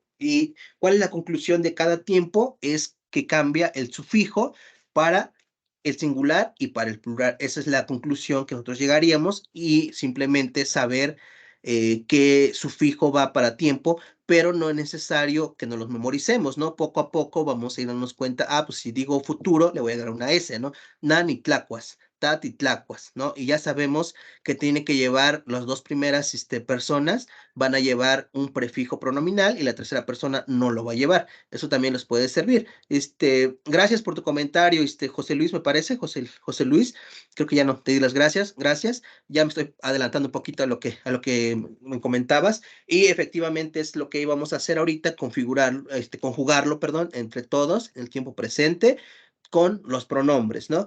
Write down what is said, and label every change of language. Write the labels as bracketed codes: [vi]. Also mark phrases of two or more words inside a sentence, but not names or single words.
[es] ¿Y cuál es la conclusión de cada tiempo? Es que cambia el sufijo para el singular y para el plural. Esa es la conclusión que nosotros llegaríamos, y simplemente saber qué sufijo va para tiempo, pero no es necesario que nos los memoricemos, ¿no? Poco a poco vamos a ir dándonos cuenta, pues si digo futuro, le voy a dar una S, ¿no? [nah] Nani tlacuas, ta, titlacuas, [es] ¿no? Y ya sabemos que tiene que llevar las dos primeras personas, van a llevar un prefijo pronominal y la tercera persona no lo va a llevar. Eso también les puede servir. Gracias por tu comentario, José Luis, me parece, José Luis, creo que ya no te di las gracias, ya me estoy adelantando un poquito a lo que me comentabas, y efectivamente es lo que íbamos a hacer ahorita, conjugarlo, perdón, entre todos, en el tiempo presente, con los pronombres, ¿no?